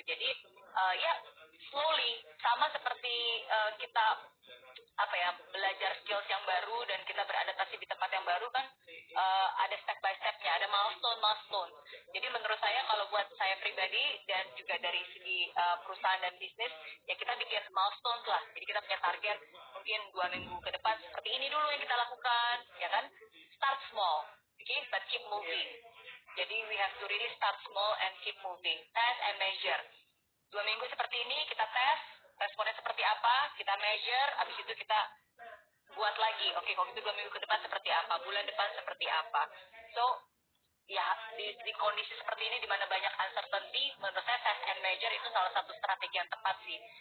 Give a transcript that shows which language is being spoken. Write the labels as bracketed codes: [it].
[id] Jadi ya slowly, sama seperti kita belajar skills yang baru dan kita beradaptasi di tempat yang baru kan, ada step by stepnya, ada milestone. Jadi menurut saya kalau buat saya pribadi dan juga dari segi perusahaan dan bisnis, ya kita bikin milestone lah. Jadi kita punya target mungkin 2 minggu ke depan seperti ini dulu yang kita lakukan, ya kan? [en] Start small, okay, but keep moving. Jadi we have to really start small and keep moving. Test and measure. [id] 2 minggu seperti ini kita tes, responnya seperti apa, kita measure, habis itu kita buat lagi. Oke, kalau itu 2 minggu ke depan seperti apa, bulan depan seperti apa. So, ya di kondisi seperti ini di mana banyak uncertainty, menurut saya test and measure itu salah satu strategi yang tepat sih.